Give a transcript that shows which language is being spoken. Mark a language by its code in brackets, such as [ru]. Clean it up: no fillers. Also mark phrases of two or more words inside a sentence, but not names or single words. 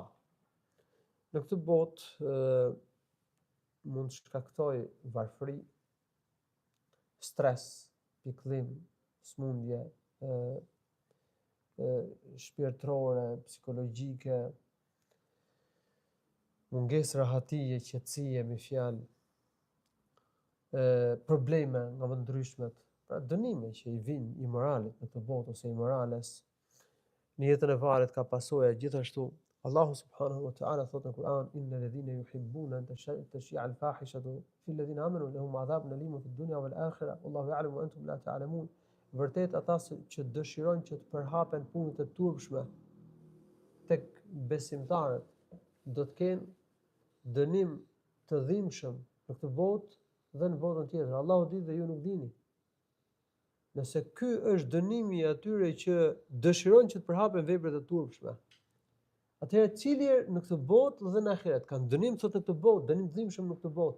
[sq] Në këtë botë mund të shkaktoj varfëri, stres, pikëllim, smundje shpirtërore, psikologjike, mungesë rahatije, qetësie, me fjalë, probleme nga më ndryshmet, pra dënime që i vijnë imoralit në këtë botë ose imorales në jetën e varet ka pasoja gjithashtu. Allahu [ar] سبحانه وتعالى [sq] thotë në Kur'an: [ar] "إن الذين يحبون أن تشيع الفاحشة في الذين آمنوا لهم عذاب أليم في الدنيا والآخرة والله يعلم وأنتم لا تعلمون." [sq] Vërtet ata që dëshirojnë që të përhapen punët e turpshme tek besimtarët do të kenë dënim të dhimbshëm në këtë botë dhe në botën tjetër. Allahu di dhe ju nuk dini. Nëse ky është dënimi i atyre që dëshirojnë që të përhapen veprat e turpshme, atëherë cili në këtë botë dhe në ahiret kanë dënim thotë në këtë botë, dënim të dhimbshëm në këtë botë.